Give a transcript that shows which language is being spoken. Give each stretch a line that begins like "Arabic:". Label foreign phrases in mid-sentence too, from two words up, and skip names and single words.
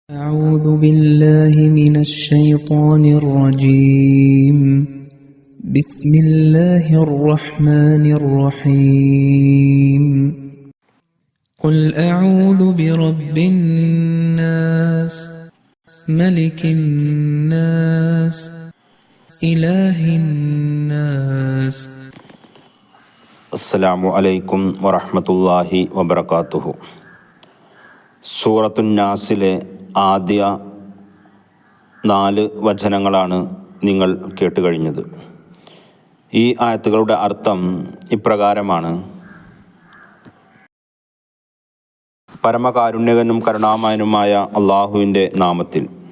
Arabic: أعوذ بالله من الشيطان الرجيم بسم الله الرحمن الرحيم قل أعوذ برب الناس ملك الناس إله الناس السلام عليكم ورحمة الله وبركاته.
Malayalam: സൂറത്തുൻ നാസിലെ ആദ്യ 4 വചനങ്ങളാണ് നിങ്ങൾ കേട്ടുകഴിഞ്ഞത്. ഈ ആയത്തുകളുടെ അർത്ഥം ഇപ്രകാരമാണ്: പരമകാരുണ്യകനും കരുണാമയനുമായ അള്ളാഹുവിൻ്റെ നാമത്തിൽ.